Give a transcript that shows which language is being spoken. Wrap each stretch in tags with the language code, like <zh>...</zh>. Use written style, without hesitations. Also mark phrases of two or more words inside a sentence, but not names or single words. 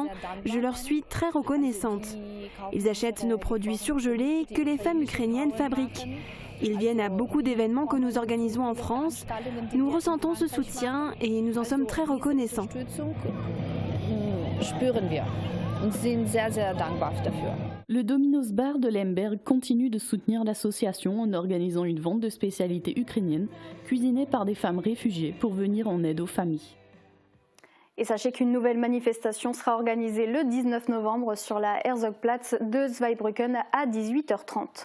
<fr>Je leur suis très reconnaissante. Ils achètent nos produits surgelés que les femmes ukrainiennes fabriquent. Ils viennent à beaucoup d'événements que nous organisons en France. Nous ressentons ce soutien et nous en sommes très reconnaissants.</fr> <de>und sie sind sehr, sehr dankbar dafür.</de> <fr>Le Domino's Bar de Lemberg continue de soutenir l'association en organisant une vente de spécialités ukrainiennes cuisinées par des femmes réfugiées pour venir en aide aux familles. Et sachez qu'une nouvelle manifestation sera organisée le 19 novembre sur la Herzogplatz de Zweibrücken à 18h30.</fr>